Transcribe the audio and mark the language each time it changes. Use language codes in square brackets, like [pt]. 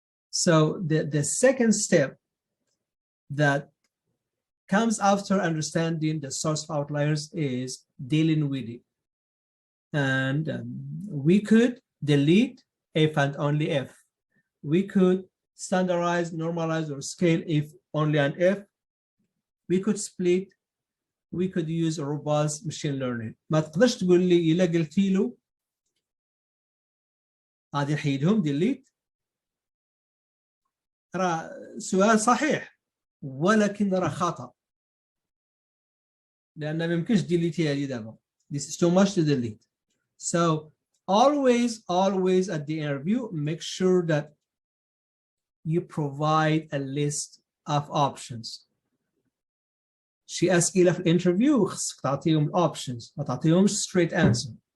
[en] So the second step that comes after understanding the source of outliers is dealing with it. And we could delete if and only if. We could standardize, normalize, or scale if only and if. We could split. We could use a robust machine learning. [ar] ما تقدرش تقول لي إلا قلتي له غادي نحيدهم delete. راه سؤال صحيح ولكن راه خطأ. لأن ما يمكنش ديليتي هذه دابا. [en] This is too much to delete. So always at the interview, make sure that you provide a list of options. [ar] شي أسئلة في الانترفيو خصك تعطيهم options، ما تعطيهمش [en] straight answer.